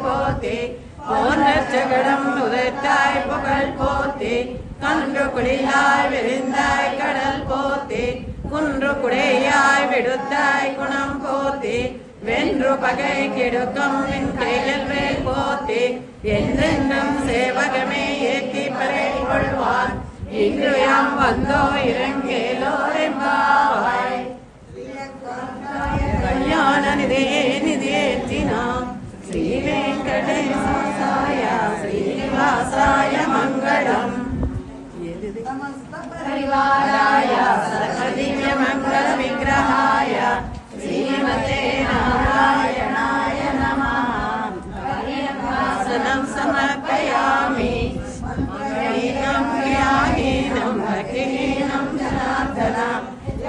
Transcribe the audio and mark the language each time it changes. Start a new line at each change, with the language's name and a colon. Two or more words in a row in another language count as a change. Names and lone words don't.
Tamil: போத்தி போன்ற சகடம் உதைத்தாய் புகழ் போத்தி கன்று குடியாய் விரிந்தாய் கடல் போத்தி குன்று குடையாய் விடுத்தாய் குணம் போத்தி வென்று பகை கெடுக்கும் நின் கையில் வேல் போத்தி என்றென்றும் சேவகமே ஏற்றி பறை கொள்வான் இன்று யாம் வந்தோ இறங்கேலோ என்பாவாய்
Sanskrit: कल्याण निधये निधयेऽर्थिनाम् श्री वेङ्कटेशाय श्रीनिवासाय मङ्गलम् परिवाराय सर्वदिव्य मंगल विग्रहाय श्रीमते नारायणाय नमः आसनं समर्पयामि मंगलीनं ज्ञाहीनं भक्तिहीनं जनार्दन